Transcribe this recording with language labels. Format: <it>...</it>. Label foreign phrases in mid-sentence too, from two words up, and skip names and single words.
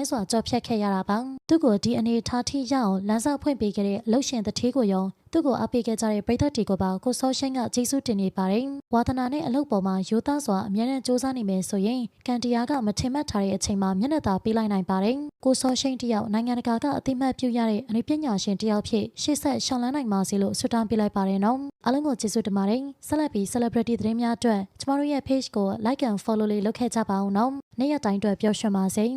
<my>စွာကြော်ဖြတ်ခဲ့ရတာပါ။သူ့ကိုဒီအနေထားထိရအောင်လမ်းစာဖွင့်ပေးခဲ့တဲ့အလုပ်ရှင်တထေးကိုရောသူ့ကိုအားပေးခဲ့ကြတဲ့ပရိသတ်တွေကိုပါကိုစောရှိန်ကကျေးဇူးတင်နေပါတယ်။ဝါသနာနဲ့အလုပ်ပေါ်မှာရိုးသားစွာအမြဲတမ်းစူးစမ်းနေမယ်ဆိုရင်ကန်တရားကမထင်မှတ်ထားတဲ့အချိန်မှာမျက်နှာသာပေးလိုက်နိုင်ပါတယ်။ကိုစောရှိန်တယောက်နိုင်ငံတကာကအသိမှတ်ပြုရတဲ့အနုပညာရှင်တယောက်ဖြစ်ရှေ့ဆက်ရှောင်လန်းနိုင်ပါစေလို့ဆုတောင်းပေးလိုက်ပါတယ်နော်။အားလုံးကိုကျေးဇူးတင်ပါတယ်။ဆက်လက်ပြီး celebrity သတင်းများအတွက်ကျမတို့ရဲ့ page ကို</my> <en>like and follow</en> <my>လေးလုပ်ခဲ့ကြပါဦးနော်။နေ့ရက်တိုင်းအတွက်ပျော်ရွှင်ပါစေ။</my>